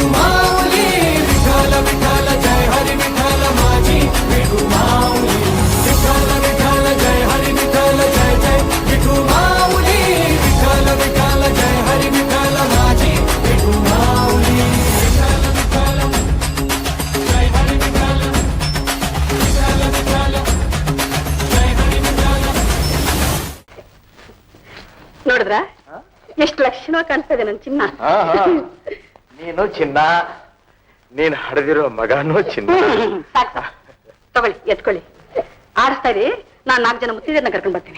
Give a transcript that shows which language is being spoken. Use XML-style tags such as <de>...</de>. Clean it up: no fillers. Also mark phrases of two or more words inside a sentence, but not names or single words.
<mr>माऊली विठ्ठल विठ्ठल जय हरी विठ्ठल माझी विठू माऊली विठ्ठल विठ्ठल जय हरी विठ्ठल जय जय विठू माऊली विठ्ठल विठ्ठल जय हरी विठ्ठल माझी विठू माऊली विठ्ठल विठ्ठल जय हरी विठ्ठल विठ्ठल विठ्ठल जय हरी विठ्ठल</mr> <kn>ನೋಡಿದ್ರ ಎಷ್ಟು ಲಕ್ಷಣವಾಗಿ ಕಾಣಿಸ್ತಾ ಇದೆ ನನ್ನ ಚಿನ್ನ. ನೀನು ಚಿನ್ನ, ನೀನ್ ಹಡೆದಿರೋ ಮಗನೂ ಚಿನ್ನ. ತಗೊಳ್ಳಿ ಎತ್ಕೊಳ್ಳಿ, ಆಡಿಸ್ತಾ ಇರಿ. ನಾನ್ 4 ಜನ ಮುತ್ತಿದನ್ನ ಕರ್ಕೊಂಡ್ ಬರ್ತೀನಿ.</kn>